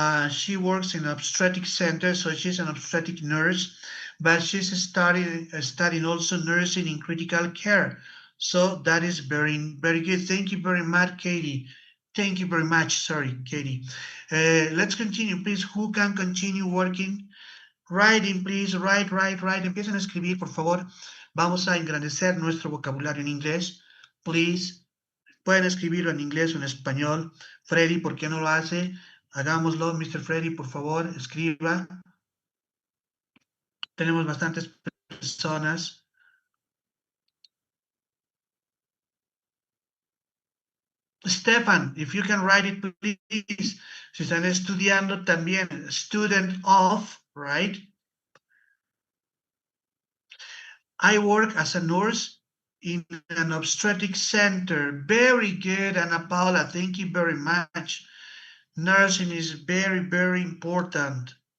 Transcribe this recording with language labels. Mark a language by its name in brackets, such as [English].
[English] She works in an obstetric center, so she's an obstetric nurse, but she's studying also nursing in critical care. So that is very, very good. Thank you very much, Katie. Thank you very much. Sorry, Katie. Let's continue, please. Who can continue working? Writing, please. Write. [Spanish] Empiecen a escribir, por favor. Vamos a engrandecer nuestro vocabulario en inglés. [English] Please. [Spanish] Pueden escribirlo en inglés o en español. Freddy, ¿por qué no lo hace? Hagámoslo, Mr. Freddy, por favor, escriba. Tenemos bastantes personas. [English] Stefan, if you can write it, please. [Spanish] Si están estudiando también, [English] student of, right? I work as a nurse in an obstetric center. Very good, Ana Paula. Thank you very much. Nursing is very, very important.